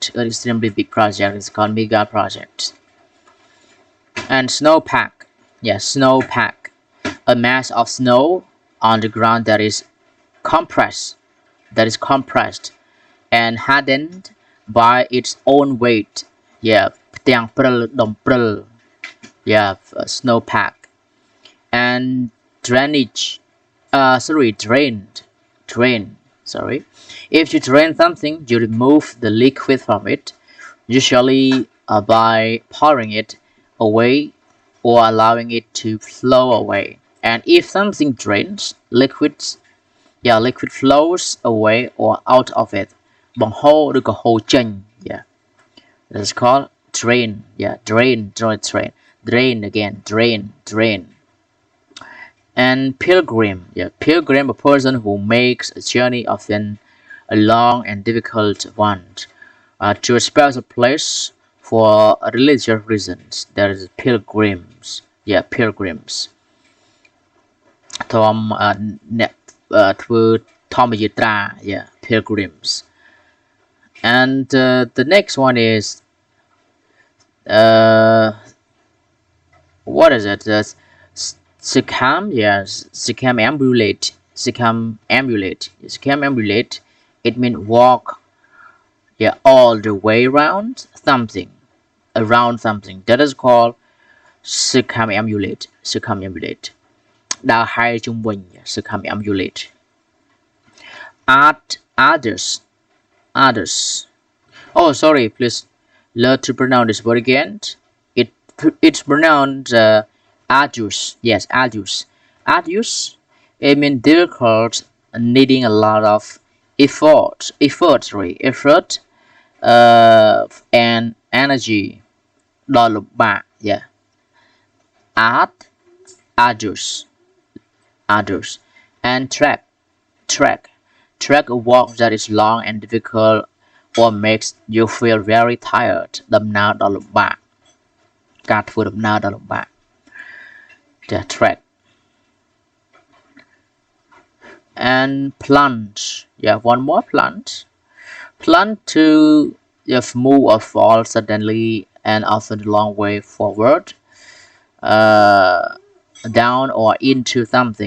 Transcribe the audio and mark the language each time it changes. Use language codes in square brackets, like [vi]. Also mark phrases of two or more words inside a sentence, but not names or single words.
[en] It's called mega project. And snowpack, a mass of snow on the ground that is compressed and hardened by its own weight. [km] ផ្ទាំងព្រិល ដុំព្រិល snowpack. [en] And drainage, if you drain something, you remove the liquid from it, usually by pouring it away or allowing it to flow away. And if something drains, liquid flows away or out of it. [km] បង្ហូរ ឬក៏ហូរចេញ [en] that's called drain. Drain. And pilgrim, a person who makes a journey, often a long and difficult one, to a special place for religious reasons. There is pilgrims. Tom អ្នកធ្វើធម្មយាត្រា pilgrims. And the next one is what is it? Circumambulate, circumambulate. Circumambulate, it means walk, yeah, all the way around something, that is called circumambulate. Circumambulate. [km] ដើរហែជុំវិញ circumambulate. [en] Others. Oh, sorry, please learn to pronounce this word again. It it's pronounced arduous. Yes, arduous. Arduous. It means difficult, needing a lot of effort, and energy. [km] ដ៏លំបាក [en] yeah. Arduous. And track a walk that is long and difficult or makes you feel very tired [km] ដំណើរដ៏លំបាក ការធ្វើដំណើរដ៏លំបាក [en] the track. And plunge, yeah, one more plunge to move or fall suddenly and often a long way forward, down or into something.